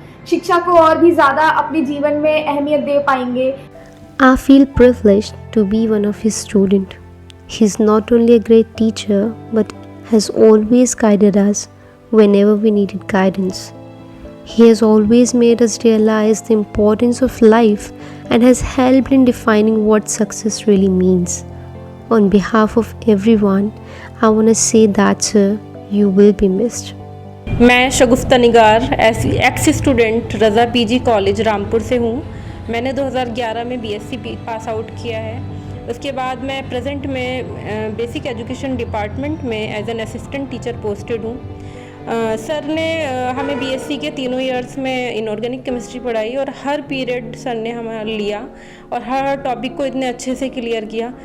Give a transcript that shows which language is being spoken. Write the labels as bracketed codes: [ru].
[hi] शिक्षा को और भी ज़्यादा अपने जीवन में अहमियत दे पाएंगे। [en] I feel privileged to be one of his student. He is not only a great teacher but has always guided us whenever we needed guidance. He has always made us realize the importance of life and has helped in defining what success really means. On behalf of everyone, I want to say that, sir, you will be missed. [hi] मैं शगुफ्ता निगार x student रज़ा PG college Rampur से हूँ। मैंने 2011 में BSc pass out किया है। उसके बाद मैं प्रेजेंट में बेसिक एजुकेशन डिपार्टमेंट में [en] as an assistant teacher [hi] posted हूँ। सर ने हमें बीएससी के तीनों ईयर्स में इनऑर्गेनिक केमिस्ट्री पढ़ाई और हर पीरियड सर ने हमें लिया और हर टॉपिक को इतने अच्छे से क्लियर किया।